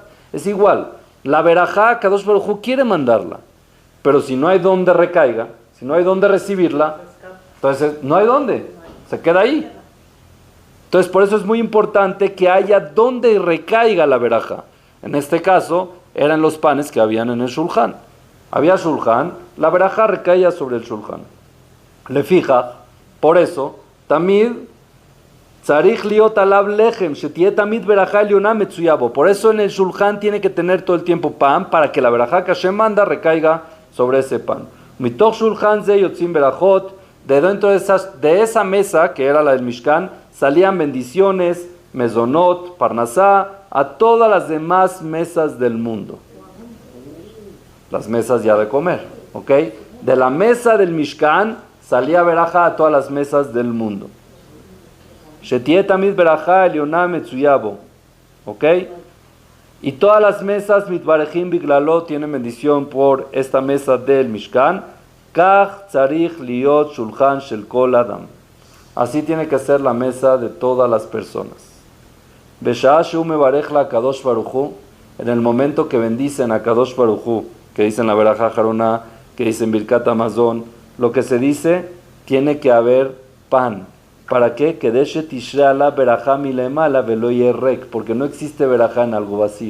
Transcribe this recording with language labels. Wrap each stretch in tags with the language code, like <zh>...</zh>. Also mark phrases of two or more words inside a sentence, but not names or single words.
<es>Es igual, la verajá,</es> <he>קדוש ברוך הוא</he> <es>quiere mandarla, pero si no hay dónde recaiga, si no hay dónde recibirla, entonces no hay dónde, se queda ahí. Entonces por eso es muy importante que haya donde recaiga la verajá. En este caso eran los panes que habían en el shulchan. Había shulchan, la verajá recaía sobre el shulchan. Le fija, por eso,</es> <he>תמיד צריך להיות עליו לחם, שתהיה תמיד ברכה עליונה מצויה בו.</he> <es>Por eso en el shulchan tiene que tener todo el tiempo pan para que la verajá que Hashem manda recaiga sobre ese pan.</es> <he>מתוך שלחן זה יוצאים ברכות,</he> <es>de dentro de esa mesa que era la del Mishkan, salían bendiciones, mezonot, parnasá, a todas las demás mesas del mundo. Las mesas ya de comer, ¿ok? De la mesa del Mishkan salía verajá a todas las mesas del mundo.</es> <he>שתהיה תמיד ברכה עליונה מצויה בו,</he> <es>¿ok? Y todas las mesas</es> <he>מתברכים בגללו</he> <es>tienen bendición por esta mesa del Mishkan.</es> <he>כך צריך להיות שלחן של כל אדם.</he> <es>Así tiene que ser la mesa de todas las personas.</es> <he>בשעה שהוא מברך לקדוש ברוך הוא,</he> <es>en el momento que bendicen a</es> <he>קדוש ברוך הוא,</he> <es>que dicen la</es> <he>ברכה אחרונה,</he> <es>que dicen</es> <he>ברכת המזון,</he> <es>lo que se dice, tiene que haber pan. ¿Para qué? Que</es> <he>כדי שתשרה לה ברכה מלמעלה ולא ריק,</he> <es>porque no existe verajá en algo vacío.</es>